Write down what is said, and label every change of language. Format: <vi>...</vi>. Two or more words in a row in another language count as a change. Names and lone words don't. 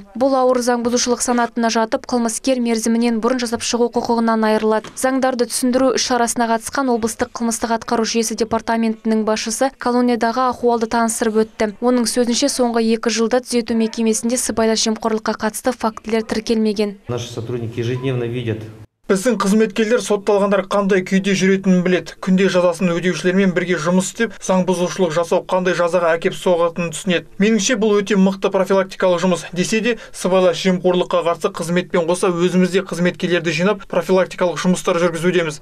<kk>Бұл ауыр заң бұзушылық санатына жатып, қылмыскер мерзімінен бұрын жасап шығу құқығынан айырылады. Заңдарды түсіндіру іс-шарасына қатысқан облыстық қылмыстық атқару жүйесі департаментінің басшысы колониядағы ахуалды таныстырып өтті. Оның сөзінше, соңғы 2 жылда түзету мекемесінде сыбайлас жемқорлыққа қатысты фактілер тіркелмеген.</kk> <ru>Наши сотрудники ежедневно видят.</ru> <kk>Біздің қызметкерлер сотталғандар қандай күйде жүретінін біледі. Күнде жазасын өтеушілермен бірге жұмыс істеп, заң бұзушылық жасау қандай жазаға әкеп соғатынын түсінеді. Меніңше, бұл өте мықты профилактикалық жұмыс. Десе де, сыбайлас жемқорлыққа қарсы қызметпен қоса өзімізде қызметкерлерді жинап, профилактикалық жұмыстар жүргізудеміз.</kk>